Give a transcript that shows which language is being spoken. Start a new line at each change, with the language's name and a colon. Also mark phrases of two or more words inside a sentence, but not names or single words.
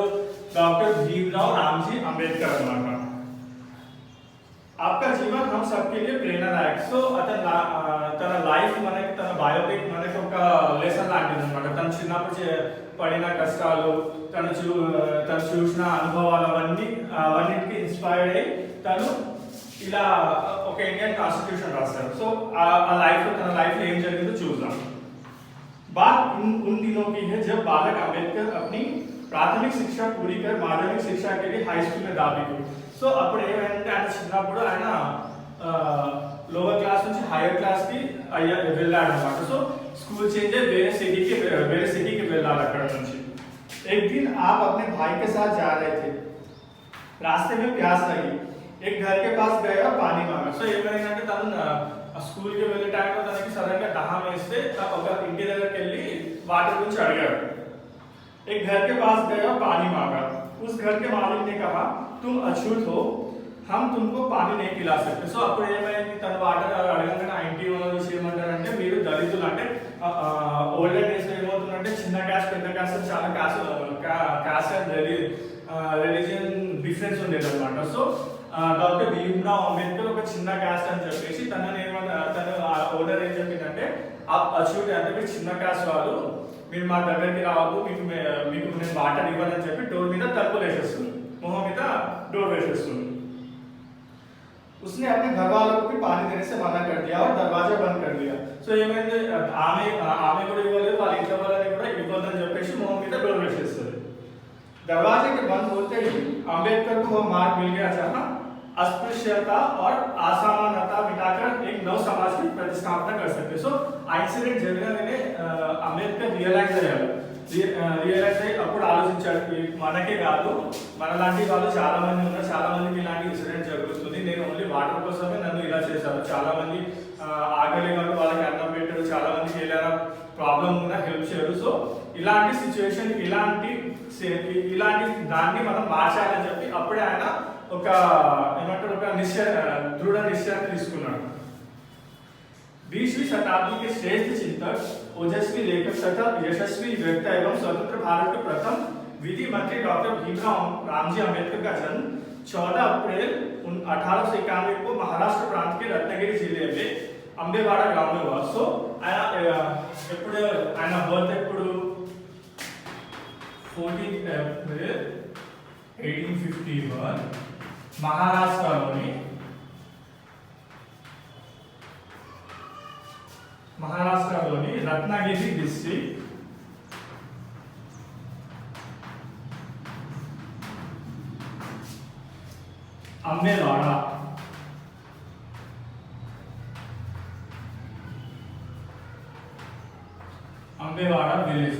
Telugu: డాక్టర్ భీమరావ్ రామ్జీ అంబేద్కర్ అన్నమాట.
Hindi: आपका जीवन हम सबके लिए प्रेरणादायक.
Telugu: సో తన లైఫ్ మనకి తన బయోపిక్ మనకి ఒక లెసన్ లాంటిది అన్నమాట. తను చిన్నప్పుడు పడిన కష్టాలు తను చూసిన అనుభవాలు అవన్నిటికి ఇన్స్పైర్డ్ అయ్యి తను ఇలా ఒక
English: Indian constitution
Telugu: రాస్తారు. సో ఆ లైఫ్ తన లైఫ్ లో ఏం జరిగిందో చూద్దాం.
Hindi: बात उन दिनों की है जब बालक अंबेडकर अपनी प्राथमिक शिक्षा पूरी कर माध्यमिक शिक्षा के लिए हाई स्कूल में दाखिल हुए.
Telugu: సో అప్పుడు ఏమంటే ఆయన చిన్నప్పుడు ఆయన
English: lower class
Telugu: నుంచి
English: higher class
Telugu: కి వెళ్ళాడు అనమాట. సో
English: school change
Telugu: వేరే సిటీకి వెళ్ళాలి అక్కడ నుంచి.
Hindi: एक दिन आप अपने भाई के साथ जा रहे थे, रास्ते में प्यास लगी, एक घर के पास गए और पानी मांगा.
Telugu: సో ఏమైందంటే తను స్కూల్ కి వెళ్ళే టైంలో తనకి సడన్ గా దాహం వేస్తే ఒక ఇంటి దగ్గరికి వెళ్ళి వాటర్ గురించి అడిగాడు.
Hindi: एक घर के पास गया और पानी मांगा। उस घर के मालिक ने कहा, तुम अछूत हो, हम तुमको पानी नहीं पिला सकते।
Telugu: సో అప్పుడు ఏమైంది, తన వాటర్ అడగంగానే ఆ ఇంటి ఓనర్ వచ్చి ఏమంటారంటే, మీరు దళితులు అంటే
English: olden days
Telugu: లో ఏమవుతుందంటే చిన్న క్యాస్ట్ పెద్ద క్యాస్ట్ చాలా
English: caste and religion difference
Telugu: ఉండేది అనమాట. సో డాక్టర్ భీమ్రావ్ అంబేద్కర్ ఒక చిన్న క్యాస్ట్ అని చెప్పేసి తన ఓనర్ ఏం చెప్పిందంటే, అచ్యూట్ అంటే మీరు చిన్న క్యాస్ట్ వాళ్ళు, మీరు మా దగ్గరికి రావద్దు, మీకు నేను వాటర్ ఇవ్వాలని చెప్పి డోర్ మీద తలుపులు వేసేస్తుంది, మొహం మీద डोर వేసేస్తుంది.
Hindi: उसने अपने घर वालों को भी पानी देने से मना कर दिया और दरवाजा बंद कर दिया.
Telugu: సో ఏమైంది, ఆమె కూడా ఇవ్వలేదు, వాళ్ళ ఇంట్లో వాళ్ళని కూడా ఇవ్వద్దని చెప్పేసి మొహం మీద డోర్ వేసేస్తుంది.
Hindi: दरवाजे के बंद होते ही अंबेडकर को वह मार्ग मिल गया जहां अस्पृश्यता और असमानता मिटाकर एक नव समाज की प्रतिस्थापना कर सकते.
Telugu: సో ఆ ఇన్సిడెంట్ జరగగానే అంబేద్కర్ రియలైజ్ అయ్యి అప్పుడు ఆలోచించాడు, మనకే కాదు మనలాంటి వాళ్ళు చాలా మంది ఉన్నారు, చాలా మందికి ఇలాంటి ఇన్సిడెంట్ జరుగుతుంది, నేను
English: only water
Telugu: కోసమే నన్ను ఇలా చేశారు, చాలా మంది ఆకలి వాళ్ళు వాళ్ళకి అన్నం పెట్టారు, చాలా మందికి ఏదైనా ప్రాబ్లం ఉన్నా హెల్ప్ చేయరు. సో ఇలాంటి సిచ్యువేషన్ ఇలాంటి దాన్ని మనం మార్చాలని చెప్పి అప్పుడే ఆయన ఒక ఏమంటారు ఒక దృఢ నిశ్చయాన్ని తీసుకున్నాడు.
Hindi: 20वीं शताब्दी के श्रेष्ठ चिंतक, ओजस्वी लेखक तथा यशस्वी वक्ता एवं स्वतंत्र भारत के प्रथम विधि मंत्री डॉक्टर भीमराव रामजी अम्बेडकर का जन्म 14 अप्रैल 1891 को महाराष्ट्र प्रांत के रत्नागिरी जिले में अंबेवाड़ा गांव में हुआ.
Telugu: సో ఆయన బర్త్ ఎప్పుడు 14 ఏప్రిల్ 1851 మహారాష్ట్రలోని రత్నాగిరి డిస్ట్రిక్ట్ అంబేవాడా విలేజ్.